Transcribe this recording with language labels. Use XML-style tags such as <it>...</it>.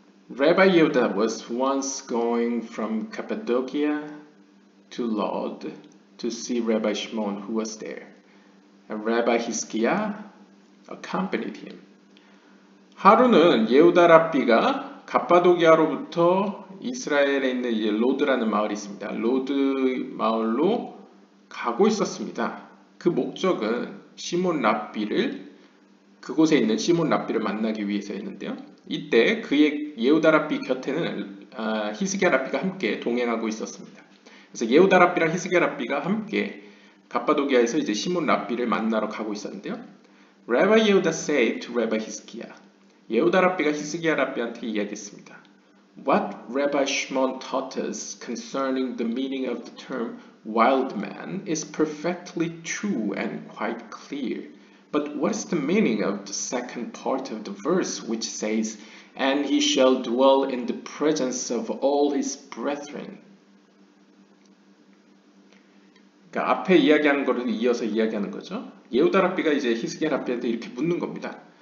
<en>Rabbi Yehuda was once going from Cappadocia to Lod to see Rabbi Shimon who was there. And Rabbi Hizkiah accompanied him.</en> <ko>하루는 예후다 랍비가 갑바도기아로부터 이스라엘에 있는 이제 로드라는 마을이 있습니다. 로드 마을로 가고 있었습니다. 그 목적은 시몬 랍비를 그곳에 있는 시몬 랍비를 만나기 위해서였는데요. 이때 그의 예후다 랍비 곁에는 히스기야 랍비가 함께 동행하고 있었습니다. 그래서 예후다 랍비랑 히스기야 랍비가 함께 갑바도기아에서 이제 시몬 랍비를 만나러 가고 있었는데요.</ko> <en>Rabbi Yehuda said to Rabbi Hizkiah,</en> <ko>예후다 랍비가 히스기야 랍비한테 이야기했습니다.</ko> <en>What Rabbi Shimon taught us concerning the meaning of the term wild man is perfectly true and quite clear. But what is the meaning of the second part of the verse which says, And he shall dwell in the presence of all his brethren?</en> <ko>그러니까 앞에 이야기하는 거를 이어서 이야기하는 거죠. 예후다 랍비가 이제 히스기야 랍비한테 이렇게 묻는 겁니다.</ko>